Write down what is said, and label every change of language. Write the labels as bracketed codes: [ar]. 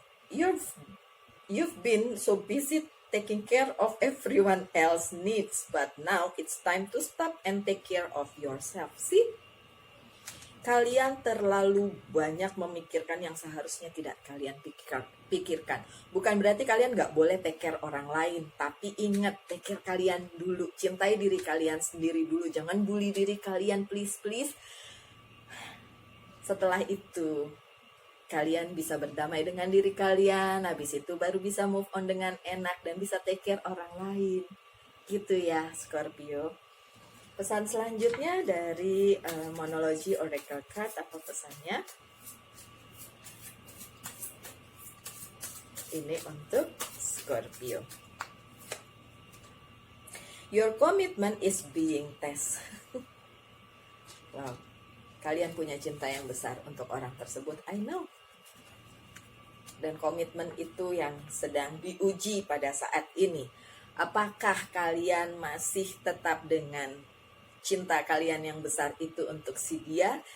[en] You've been so busy taking care of everyone else's needs, but now it's time to stop and take care of yourself. See? [id] Kalian terlalu banyak memikirkan yang seharusnya tidak kalian pikirkan. Bukan berarti kalian nggak boleh take care orang lain, tapi ingat, take care kalian dulu. Cintai diri kalian sendiri dulu. Jangan bully diri kalian, please. Setelah itu, kalian bisa berdamai dengan diri kalian. Habis itu baru bisa move on dengan enak dan bisa take care orang lain. Gitu ya, Scorpio. Pesan selanjutnya dari Monology Oracle Card, apa pesannya? Ini untuk Scorpio. [en] Your commitment is being tested. [id] Wow, kalian punya cinta yang besar untuk orang tersebut, [en] I know. [id] Dan komitmen itu yang sedang diuji pada saat ini. Apakah kalian masih tetap dengan cinta kalian yang besar itu untuk si dia?